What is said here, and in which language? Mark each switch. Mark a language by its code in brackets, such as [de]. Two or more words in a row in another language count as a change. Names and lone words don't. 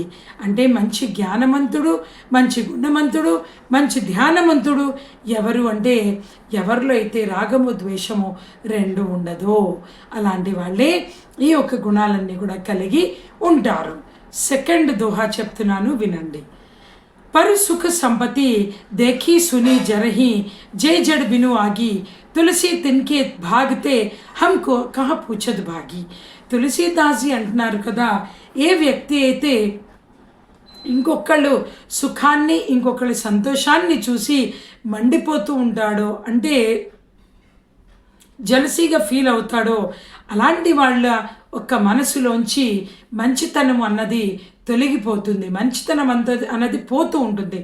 [te] అంటే మంచి జ్ఞానవంతుడు, మంచి గుణవంతుడు, మంచి ధ్యానవంతుడు ఎవరు అంటే ఎవరిలో అయితే రాగము ద్వేషము రెండు ఉండదో అలాంటి వాళ్ళే ఈ యొక్క గుణాలన్నీ కూడా కలిగి ఉంటారు. సెకండ్ దోహా చెప్తున్నాను, వినండి. [hi] पर सुख संपत्ति देखी सुनी जरही जय जड़ बिनु आगी तुलसी तिनके भागते हमको कहाँ पूछत भागी. [te] తులసీదాసి అంటున్నారు కదా, ఏ వ్యక్తి అయితే ఇంకొకళ్ళు సుఖాన్ని ఇంకొకళ్ళ సంతోషాన్ని చూసి మండిపోతూ ఉంటాడో అంటే [en] jealousy feel [te] అవుతాడో అలాంటి వాళ్ళ ఒక్క మనసులోంచి మంచితనం అన్నది తొలగిపోతుంది, మంచితనం అన్నది పోతూ ఉంటుంది.